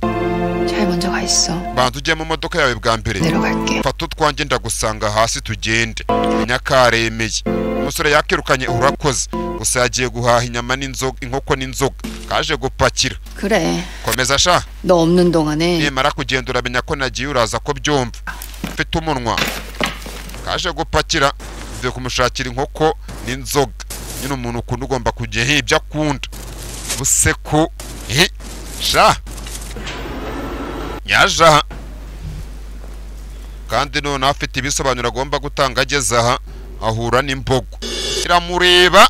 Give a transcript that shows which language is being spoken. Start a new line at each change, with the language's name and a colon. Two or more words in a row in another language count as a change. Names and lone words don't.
Korean: 잘 먼저 가 있어.
Kinyarwanda: banza ujye mu modoka yawe bwa mbere.
Korean: 내려갈게.
Kinyarwanda: fata utwanjye ndagusanga hasi tugende. nyakaremeye umusore yakirukanye urakoze gusa yagiye guhaha inyama n'inzoga inkoko n'inzoga kaje gupakira.
Korean: 그래.
Kinyarwanda: komeza sha.
Korean: 너 없는 동안에
Kinyarwanda: nimara kugenda uramenya ko nagiye uraza ko byumva. mfite umunwa kaje gupakira. mvuye kumushakira inkoko n'inzoga. nyine umuntu ukunda ugomba kujya ibyo akunda. buseku sha yaje aha kandi none afite ibisobanuro agomba gutanga ageze aha ahura n'imbogo iramureba.